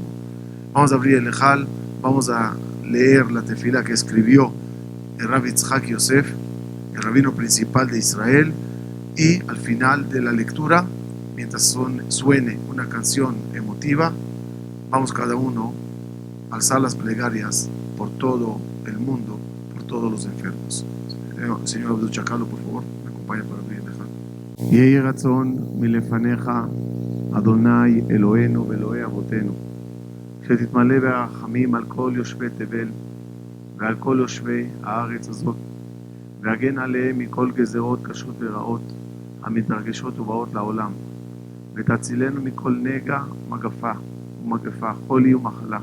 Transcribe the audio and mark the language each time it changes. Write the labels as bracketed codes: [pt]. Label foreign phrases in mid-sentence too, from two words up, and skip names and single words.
[es] Vamos a abrir el Ejal, vamos a leer la tefila que escribió el Rabbi Yitzhak Yosef, el rabino principal de Israel, y al final de la lectura, mientras suene una canción emotiva, vamos cada uno a alzar las plegarias por todo el mundo, por todos los enfermos. Señor Abdul Chacalo, por favor, me acompaña para abrir el Ejal. [he] יהי רצון מלפניך אדני אלהינו ואלוהי אבותינו, שתתמלא ברחמים על כל יושבי תבל ועל כל יושבי הארץ הזאת, והגן עליהם מכל גזרות קשות ורעות המתרגשות ובאות לעולם, ותצילנו מכל נגע ומגפה, חולי ומחלה.